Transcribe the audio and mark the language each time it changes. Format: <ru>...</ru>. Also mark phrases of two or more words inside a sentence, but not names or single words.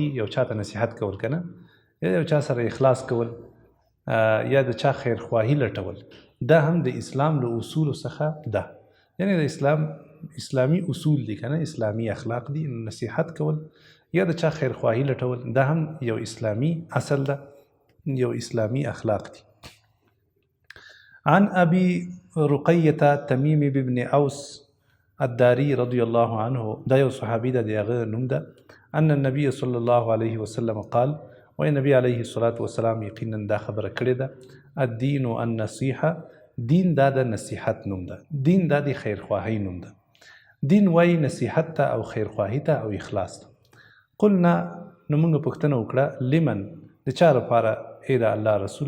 <ps>یو چاته نصیحت کول کنه، یا یو چا سره اخلاص کول، یا د چا خیرخواهی لټول، دا هم د اسلام له اصول څخه ده. یعنی د اسلامی اصول دي کنه، اسلامی اخلاق دي. نصیحت کول یا د چا خیرخواهی لټول دا هم یو اسلامی اصل ده، یو اسلامی اخلاق دي.</ps> <ar>عن ابي رقية تميم بن اوس الداري رضي الله عنه،</ar> <ps>دا یو صحابي ده، دغه نوم ده.</ps> <ar>ان النبي صلى الله عليه وسلم قال،</ar> <ps>وای نبی</ps> <ar>علیه السلام</ar> <ps>یقینا دا خبره کړې ده،</ps> <ar>الدین النصیحه،</ar> <ps>دین دا د نصیحت نوم ده، دین دا د خیرخواهی نوم ده. دین وای نصیحت ته او خیرخواهی ته او اخلاص ته. قلنا، نو موږ پوښتنه وکړه، لمن، د چا لپاره ای د الله رسوله؟</ps>